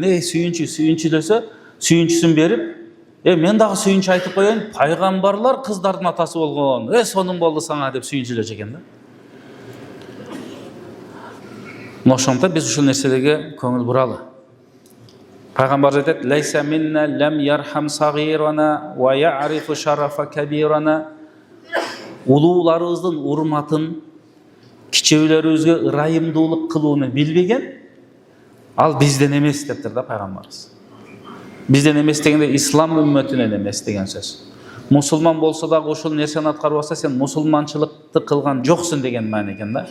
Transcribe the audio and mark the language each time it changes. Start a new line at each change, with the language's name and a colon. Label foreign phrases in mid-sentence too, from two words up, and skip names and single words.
Kyrgyz: Сүйүнчүлөсө, сүйүнчүсүн берип, мен дагы сүйүнчү айтып коеюн, пайгамбарлар кыздардын атасы болгон. Сонун болду саңа деп сүйүнчүлөчү экен да. Мына ошондо биз ушул нерселерге көңүл буралы. Пайгамбар айтат:
Arabic: "ليس منا لم يرحم صغيرنا ويعرف شرف كبيرنا."
Kyrgyz: Улууларыбыздын урматын, кичөөлөрүбүзгө ырайымдуулук кылууну билбеген, ал бизден эмес дептир да пайгамбарыбыз. Бизден эмес дегенде ислам үммөтүнөн эмес деген сөз. Мусулман болсо дагы ошол нерсени аткарбаса, сен мусулманчылыкты кылган жоксуң деген маани экен да.